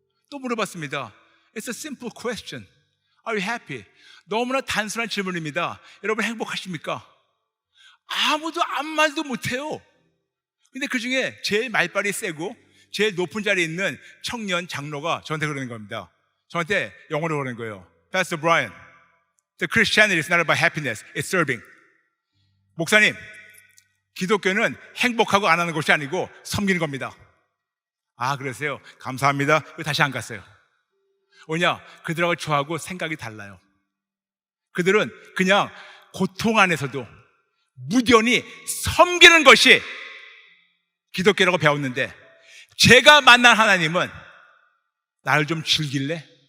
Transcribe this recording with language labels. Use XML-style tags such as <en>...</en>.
<ko>또 물어봤습니다.</ko> <en>It's a simple question. Are you happy?</en> <ko>너무나 단순한 질문입니다. 여러분 행복하십니까? 아무도 아무 말도 못해요. 근데 그 중에 제일 말빨이 세고 제일 높은 자리에 있는 청년 장로가 저한테 그러는 겁니다. 저한테 영어로 그러는 거예요.</ko> <en>Pastor Brian, the Christianity is not about happiness, it's serving.</en> <ko>목사님, 기독교는 행복하고 안 하는 것이 아니고 섬기는 겁니다. 아, 그러세요? 감사합니다. 다시 안 갔어요. 왜냐? 그들하고 저하고 생각이 달라요. 그들은 그냥 고통 안에서도 무뎌니 섬기는 것이 기독교라고 배웠는데 제가 만난 하나님은 나를 좀 즐길래?</ko>